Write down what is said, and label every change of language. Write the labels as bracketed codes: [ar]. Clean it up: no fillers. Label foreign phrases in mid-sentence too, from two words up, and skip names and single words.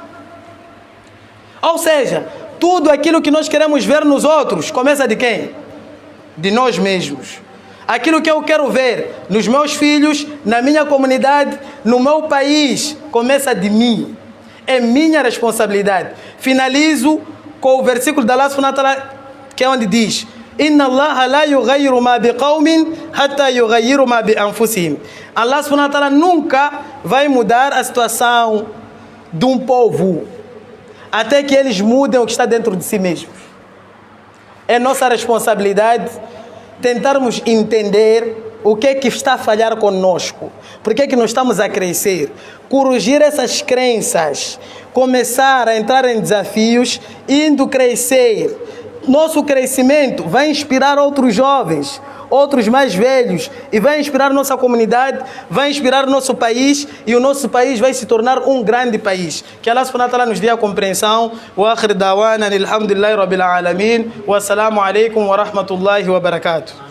[pt] Ou seja, tudo aquilo que nós queremos ver nos outros, começa de quem? De nós mesmos. Aquilo que eu quero ver nos meus filhos, na minha comunidade, no meu país, começa de mim. É minha responsabilidade. Finalizo com o versículo da [ar] الله سبحانه وتعالى, [pt] que é onde diz: [ar] إن الله لا يغير ما بقوم حتى يغيروا ما بأنفسهم. الله سبحانه وتعالى [pt] nunca vai mudar a situação de um povo até que eles mudem o que está dentro de si mesmos. É nossa responsabilidade tentarmos entender o que é que está a falhar conosco, por que é que não estamos a crescer, corrigir essas crenças, começar a entrar em desafios, indo crescer. Nosso crescimento vai inspirar outros jovens, outros mais velhos, e vai inspirar nossa comunidade, vai inspirar nosso país, e o nosso país vai se tornar um grande país. Que [ar] الله سبحانه وتعالى [pt] nos dê a compreensão. [ar] وآخر دعوانا الحمد لله رب العالمين والسلام عليكم ورحمة الله وبركاته.